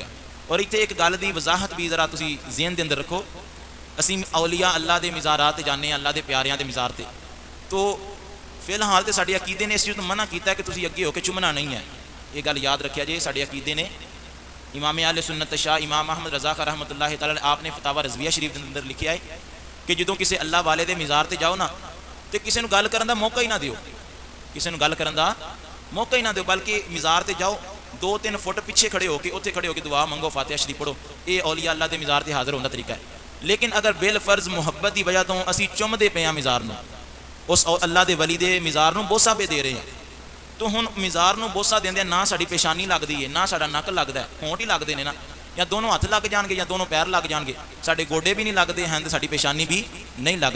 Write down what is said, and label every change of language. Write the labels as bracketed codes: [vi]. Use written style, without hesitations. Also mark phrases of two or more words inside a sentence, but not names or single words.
[pa] ਔਰ ਇੱਥੇ ਏਕ ਗੱਲ ਕੀ ਵਜਾਹਤ ਭੀ ਜ਼ਰਾ ਤੁਸੀ ਜ਼ਹਨ ਕੇ ਅੰਦਰ ਰੱਖੋ। ਅਸੀ ਔਲੀਆ ਅੱਲਾਹ ਕੇ ਮਜ਼ਾਰਾਤ ਜਾਣੇ, ਅੱਲਾਹ ਕੇ ਪਿਆਰਿਆਂ ਕੇ ਮਜ਼ਾਰ ਤੇ, ਤੋ ਫ਼ਿਲਹਾਲ ਤੋ ਸਾਡੇ ਅਕੀਦੇ ਨੇ ਇਸ ਚੀਜ਼ ਮਨਾ ਕੀਆ ਕਿ ਤੁਸੀ ਅੱਗੇ ਹੋਕਰ ਚੁੰਮਣਾ ਨਹੀਂ ਹੈ। [hi] ये गल याद रखिया जे, साडे अकीदे ने इमाम आले सुन्नत शाह इमाम अहमद रज़ा खां रहमतुल्लाह तआला आपने फतावा रज़विया शरीफ के अंदर लिखिया है कि जो किसी अल्लाह वाले के मज़ार से जाओ ना, तो किसी को गल करने का मौका ही ना दिओ, किसी को गल करने का मौका ही ना दो, बल्कि मज़ार से जाओ 2-3 फुट पिछे खड़े होकर उत्थे खड़े होकर दुआ मंगो, फातिहा शरीफ पढ़ो। ये औलिया अल्लाह के मज़ार से हाज़िर होने का तरीका है। लेकिन अगर बिल फर्ज मुहब्बत की वजह तो असी चुमते पे मज़ार में, उस अल्लाह के वली के मज़ार में बोसा पे दे रहे हैं, तो हुण मज़ार में बोसा देंदे ना साड़ी पेशानी लगती है, ना साड़ा नक लगता है, होंठ ही लगते हैं ना, या दोनों हथ लग जाएंगे या दोनों पैर लग जाएंगे, साढ़े गोडे भी नहीं लगते हैं तो साड़ी पेशानी भी नहीं लगती।